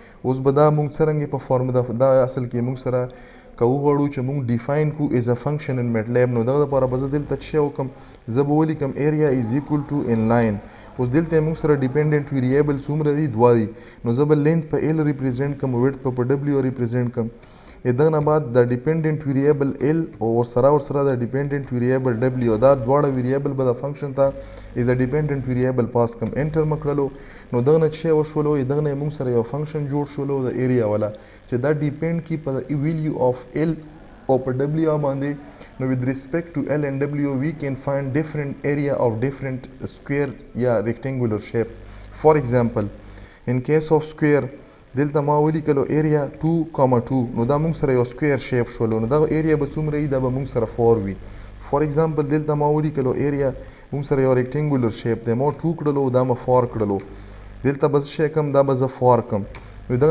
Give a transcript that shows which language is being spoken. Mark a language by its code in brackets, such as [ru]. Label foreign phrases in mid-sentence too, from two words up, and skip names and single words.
[ps] اوس به دا مونږ څرنګه په فارمولا دا اصل کې مونږ سره که وغواړو چې موږ ډیفاین کو [en] is a function in MATLAB [ps] نو دغه دپاره به زه دلته څه وکړم زه به ولیکم [en] area is equal to inline [ps] اوس دلته موږ سره [en] dependent variable [ps] څومره دي 2 دي نو زه به لینث په ال ریپرزینټ کوم ویډث په ډبلیو ریپرزینټ کوم دغه نه بعد د [en] dependent variable L [ps] او ورسره د [en] dependent variable W [ps] دا دواړه ویریبل به د فنکشن ته [en] as a dependent variable pass [ps] کوم انټر مکړلو نو دغه نه څه وشولو دغه نه موږ سره یو فنکشن جوړ شولو د ایریا والا چې دا ډیپینډ کی په [en] value of L [ps] او په ډبلیو باندې نو [en] with respect to L and W we can find different area of different square [ps] یا [en] rectangular shape for example in case of square [ps] دلته ما ولیکلو ایریا 2,2 نو دا موږ سره یو [en] square shape [ps] شولو نو دا ایریا به څومره وي دا به موږ سره 4 وي [en] for example [ps] دلته ما ولیکلو ایریا موږ سره یو [en] rectangular shape [ps] دی ما 2 کړلو دا ما 4 کړلو دلته به څه کم دا به زه 4 کم نو دغه